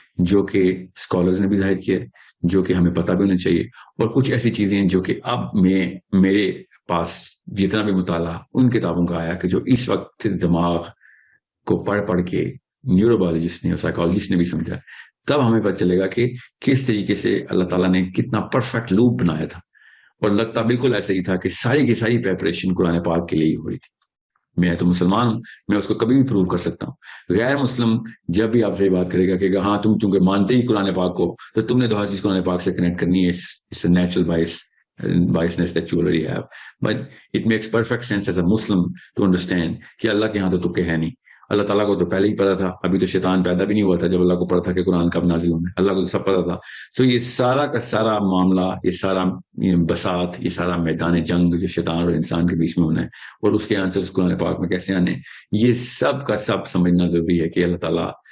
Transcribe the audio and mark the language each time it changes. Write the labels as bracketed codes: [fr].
[ur] جو کہ اسکالرز نے بھی ظاہر کیا ہے، جو کہ ہمیں پتہ بھی ہونا چاہیے، اور کچھ ایسی چیزیں ہیں جو کہ اب میرے پاس جتنا بھی مطالعہ ان کتابوں کا آیا کہ جو اس وقت دماغ کو پڑھ کے نیورولوجسٹ نے اور سائیکالوجسٹ نے بھی سمجھا، تب ہمیں پتہ چلے گا کہ کس طریقے سے اللہ تعالیٰ نے کتنا پرفیکٹ لوپ بنایا تھا. اور لگتا بالکل ایسا ہی تھا کہ ساری کی ساری پریپریشن قرآن پاک کے لیے ہی ہو رہی تھی. میں تو مسلمان ہوں، میں اس کو کبھی بھی پروو کر سکتا ہوں. غیر مسلم جب بھی آپ سے بات کرے گا کہ ہاں تم چونکہ مانتے ہی قرآن پاک کو تو تم نے تو ہر چیز قرآن پاک سے کنیکٹ کرنی ہے. [en] It's a natural biasness that you already have, but it makes perfect sense as a Muslim to understand [ur] کہ اللہ کے ہاں تو تکے ہے نہیں. اللہ تعالیٰ کو تو پہلے ہی پتا تھا، ابھی تو شیطان پیدا بھی نہیں ہوا تھا جب اللہ کو پتا تھا کہ قرآن کب نازل ہونا ہے. اللہ کو تو سب پتا تھا. سو یہ سارا کا سارا معاملہ، یہ سارا بساط، یہ سارا میدان جنگ جو شیطان اور انسان کے بیچ میں ہونا ہے اور اس کے آنسرز قرآن پاک میں کیسے آنے ہیں، یہ سب کا سب سمجھنا ضروری ہے کہ اللہ تعالیٰ